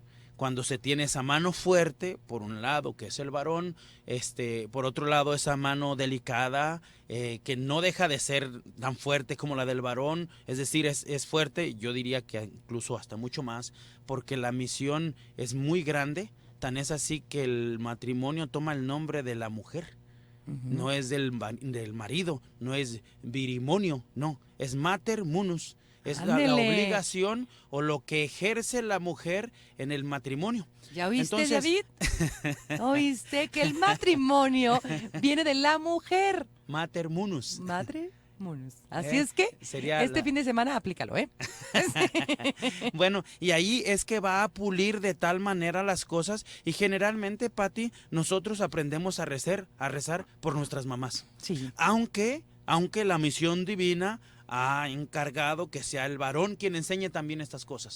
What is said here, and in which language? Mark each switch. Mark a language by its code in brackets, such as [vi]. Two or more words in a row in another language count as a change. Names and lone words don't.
[es] Cuando se tiene esa mano fuerte, por un lado, que es el varón, por otro lado, esa mano delicada, que no deja de ser tan fuerte como la del varón, es decir, es fuerte, yo diría que incluso hasta mucho más, porque la misión es muy grande, tan es así que el matrimonio toma el nombre de la mujer, no es del marido, no es virimonio, no, es [la] mater munus. [es] es la Ándele. obligación o lo que ejerce la mujer en el matrimonio. ¿Ya oíste, Entonces- David? ¿Oíste que el matrimonio viene de la mujer? [la] Mater munus. [es] Madre munus. Así ¿Eh? es que Sería este la- fin de semana aplícalo, ¿eh? Bueno, y ahí es que va a pulir de tal manera las cosas y generalmente, Pati, nosotros aprendemos a rezar por nuestras mamás. Sí. Aunque la misión divina ha encargado que sea el varón quien enseñe también estas cosas.